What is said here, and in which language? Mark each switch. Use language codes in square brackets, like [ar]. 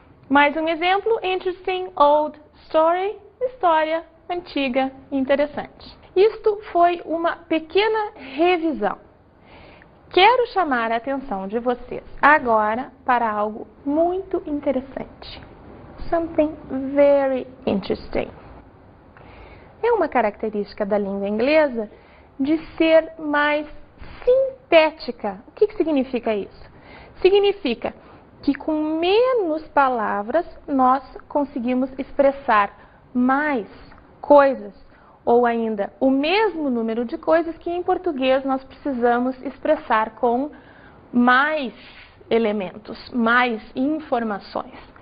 [pt] Mais um exemplo, [en] interesting old story, [pt] história antiga e interessante. Isto foi uma pequena revisão. Quero chamar a atenção de vocês agora para algo muito interessante. [en] Something very interesting. [pt] É uma característica da língua inglesa de ser mais sintética. O que significa isso? Significa que com menos palavras nós conseguimos expressar mais coisas, ou ainda o mesmo número de coisas que em português nós precisamos expressar com mais elementos, mais informações.